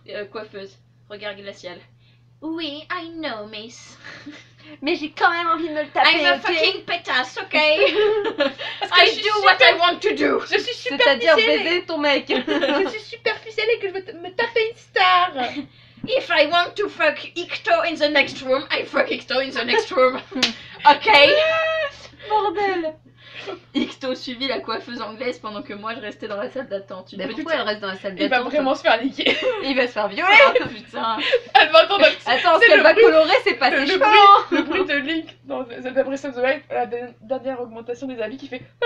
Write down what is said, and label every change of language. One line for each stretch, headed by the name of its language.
French: Coiffeuse, regard glacial. Oui,
English: I know, miss.
French: Mais j'ai quand même envie de me le taper.
English: I'm a fucking pétasse, ok? I do what I want to do.
French: Je suis super ficelée. C'est-à-dire baiser ton mec. Je suis super ficelée et que je veux me taper une star.
English: If I want to fuck Ikto in the next room, I fuck Ikto in the next room.
French: Ok? Bordel! Ikto suivit la coiffeuse anglaise pendant que moi je restais dans la salle d'attente. Mais pourquoi elle reste dans la salle d'attente? Il va vraiment se faire niquer. Il va se faire violer. Oh, putain. Elle va entendre un petit... Attends, ce qu'elle va colorer, c'est pas ses cheveux. Le bruit de Link dans The Breath of the Wild, la dernière augmentation des habits qui fait...